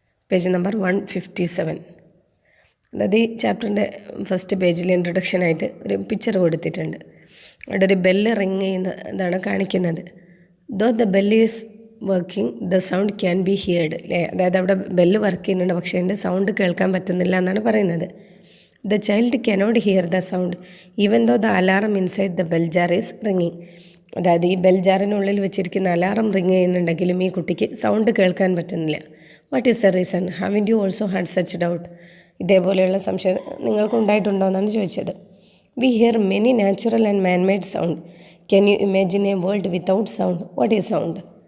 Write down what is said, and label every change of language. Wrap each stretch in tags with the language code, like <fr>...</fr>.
<ml>Page number 157. അതായത് ഈ ചാപ്റ്ററിൻ്റെ ഫസ്റ്റ് പേജിൽ ഇൻട്രൊഡക്ഷനായിട്ട് ഒരു പിക്ചർ കൊടുത്തിട്ടുണ്ട്. അവിടെ ഒരു ബെല്ല് റിങ് ചെയ്യുന്ന ഇതാണ് കാണിക്കുന്നത്.</ml> <en>Though the bell is working the sound can be heard അല്ലേ.</en> <ml>അതായത് അവിടെ ബെല്ല് വർക്ക് ചെയ്യുന്നുണ്ട്, പക്ഷേ എൻ്റെ സൗണ്ട് കേൾക്കാൻ പറ്റുന്നില്ല എന്നാണ് പറയുന്നത്.</ml> <en>The child cannot hear the sound even though the alarm inside the bell jar is ringing.</en> <ml>അതായത് ഈ ബെൽ ജാറിനുള്ളിൽ വെച്ചിരിക്കുന്ന അലാറം റിങ് ചെയ്യുന്നുണ്ടെങ്കിലും ഈ കുട്ടിക്ക് സൗണ്ട് കേൾക്കാൻ പറ്റുന്നില്ല.</ml> <en>What is the reason? Having you also had such doubt?</en> <ml>ഇതേപോലെയുള്ള സംശയം നിങ്ങൾക്ക് ഉണ്ടായിട്ടുണ്ടോ എന്നാണ് ചോദിച്ചത്.</ml> <en>We hear many natural and manmade sound. Can you imagine a world without sound? What is sound?</en>